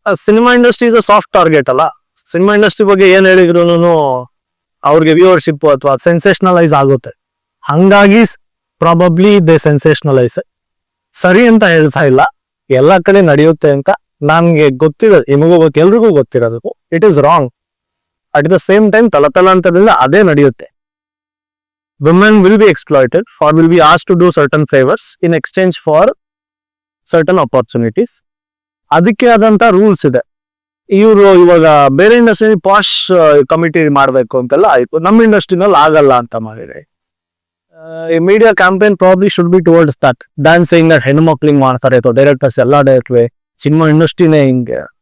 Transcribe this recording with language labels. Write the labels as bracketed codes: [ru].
[kn] Cinema industry is a soft target ಅಲ್ಲ. Cinema industry ಬಗ್ಗೆ ಏನ್ ಹೇಳಿದ್ರು ಅವ್ರಿಗೆ ವ್ಯೂವರ್ಶಿಪ್ ಅಥವಾ ಸೆನ್ಸೇಷನಲೈಸ್ ಆಗುತ್ತೆ. ಹಂಗಾಗಿ ಪ್ರಾಬಬ್ಲಿ ದೇ ಸೆನ್ಸೇಷನಲೈಸ್. ಸರಿ ಅಂತ ಹೇಳ್ತಾ ಇಲ್ಲ, ಎಲ್ಲಾ ಕಡೆ ನಡೆಯುತ್ತೆ ಅಂತ ನನ್ಗೆ ಗೊತ್ತಿರೋದು, ನಿಮಗೂ ಗೊತ್ತು, ಎಲ್ರಿಗೂ ಗೊತ್ತಿರೋದು [en] It is wrong. [kn] At the same time ತಲತಲಾಂತರದಿಂದ ಅದೇ ನಡೆಯುತ್ತೆ. [en] Women will be exploited or will be asked to do certain favors in exchange for certain opportunities. [kn] ಅದಕ್ಕೆ ಆದಂತ ರೂಲ್ಸ್ ಇದೆ. ಇವರು ಇವಾಗ ಬೇರೆ ಇಂಡಸ್ಟ್ರಿ ಪಾಶ್ ಕಮಿಟಿ ಮಾಡಬೇಕು ಅಂತೆಲ್ಲ ಆಯ್ತು, ನಮ್ಮ ಇಂಡಸ್ಟ್ರಿನಲ್ಲಿ ಆಗಲ್ಲ ಅಂತ ಮಾಡಿದ್ರೆ [en] media campaign probably should be towards that than saying that [kn] ಹೆಣ್ಣು ಮಕ್ಳಿಗೆ ಮಾಡ್ತಾರೆ ಅಥವಾ ಡೈರೆಕ್ಟರ್ಸ್ ಎಲ್ಲ ಡೈರೆಕ್ಟ್ವೇ ಸಿನಿಮಾ ಇಂಡಸ್ಟ್ರಿನೇ ಹಿಂಗೆ.